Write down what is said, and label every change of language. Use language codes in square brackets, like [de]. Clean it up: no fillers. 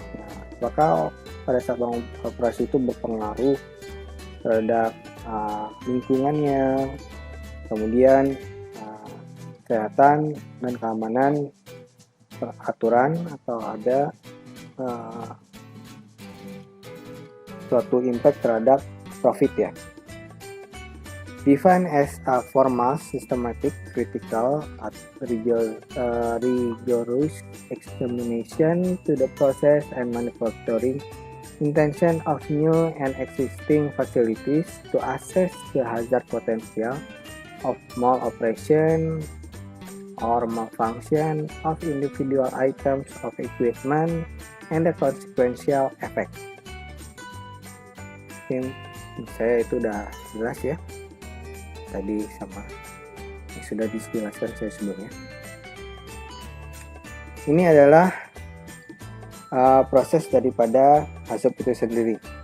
[id] Nah, apakah pada saat operasi itu berpengaruh terhadap lingkungannya, kemudian kesehatan dan keamanan, aturan atau ada suatu impact terhadap profit ya. [en] Defined as a formal, systematic, critical, rigorous examination to the process and manufacturing intention of new and existing facilities to assess the hazard potential of maloperation or malfunction of individual items of equipment and the consequential effect. [id] Mungkin saya itu udah jelas ya tadi sama yang sudah dijelaskan saya sebelumnya. Ini adalah proses daripada HAZOP itu sendiri.